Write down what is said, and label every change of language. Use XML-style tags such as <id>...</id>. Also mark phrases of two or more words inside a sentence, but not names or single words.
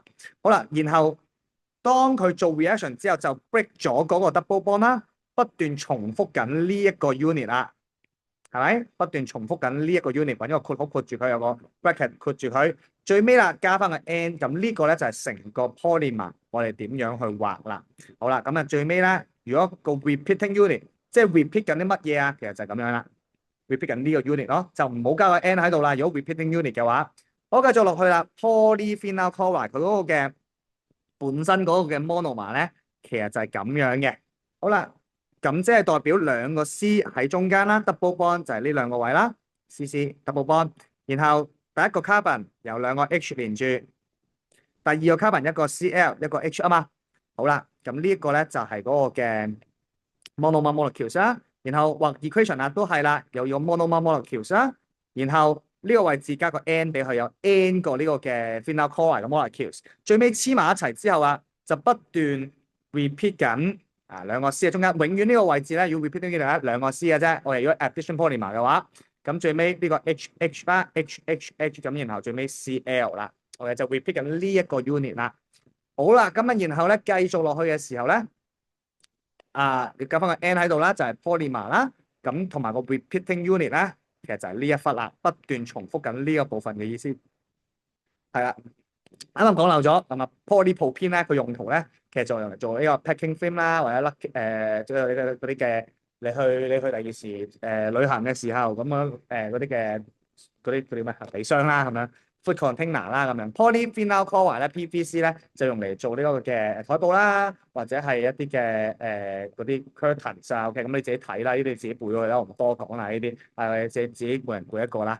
<yue>好啦，然後當佢做 reaction 之後就 break 咗嗰個</yue> <en>double bond</en> <yue>啦，不斷重複緊呢一個 unit 啦。係咪不斷重複緊呢一個 unit，揾一個括號括住佢，有個 bracket 括住佢，最尾啦加翻個 n，咁呢個咧就係成個 polymer，我哋點樣去畫啦？好啦，咁啊最尾咧，如果個</yue> <en>repeating unit</en> <yue>即係 repeat 緊啲乜嘢啊？其實就係咁樣啦，repeat 緊呢個 unit 咯，就唔好加個 n 喺度啦。如果</yue> <en>repeating unit</en> <yue>嘅話，好，繼續落去啦。</yue> <en>polyphenol chloride</en> <yue>佢嗰個嘅本身嗰個嘅 monomer 咧，其實就係咁樣嘅。好啦。咁即係代表兩個 C 喺中間啦 ，</yue> <en>double bond</en> <yue>就係呢兩個位啦，</yue> <en>CC double bond。</en> <yue>然後第一個 carbon 有兩個 H 連住，第二個 carbon 一個 Cl 一個 H 啊嘛。好啦，咁呢一個咧就係嗰個嘅</yue> <en>monomer molecules</en> <yue>啦。然後或 equation 啊都係啦，又有</yue> <en>monomer molecules</en> <yue>啦。然後呢個位置加個 N 俾佢有 N 個呢個嘅</yue> <en>phenol chloride</en> <yue>嘅 molecules。最尾黐埋一齊之後啊，就不斷 repeat 緊。兩個 C 喺中間，永遠呢個位置咧要 repeat 呢幾度兩個 C 嘅啫。我哋如果</yue> <en>addition polymer</en> <yue>嘅話，咁最尾呢個 H 啦，H 咁，然後最尾 Cl 啦，我哋就 repeat 緊呢一個 unit 啦。好啦，咁啊，然後咧繼續落去嘅時候咧，你加翻個 N 喺度啦，就係 polymer 啦。咁同埋個</yue> <en>repeating unit</en> <yue>咧，其實就係呢一忽啦，不斷重複緊呢個部分嘅意思。係啦，啱啱講漏咗，咁啊 polypropylene 咧，佢用途咧。其實就用嚟做呢個</yue> <en>packing film</en> <yue>啦，或者即係嗰啲嘅，你去第二時旅行嘅時候咁樣嗰啲嘅嗰啲咩行李箱啦咁樣</yue> <en>food container</en> <yue>啦咁樣</yue> <en>polyphenol chloride</en> <yue>咧 PVC 咧就用嚟做呢個嘅台布啦，或者係一啲嘅嗰啲 curtains 啊 OK 咁你自己睇啦，呢啲你自己背咗佢啦，我唔多講啦呢啲，自己每人背一個啦。</yue>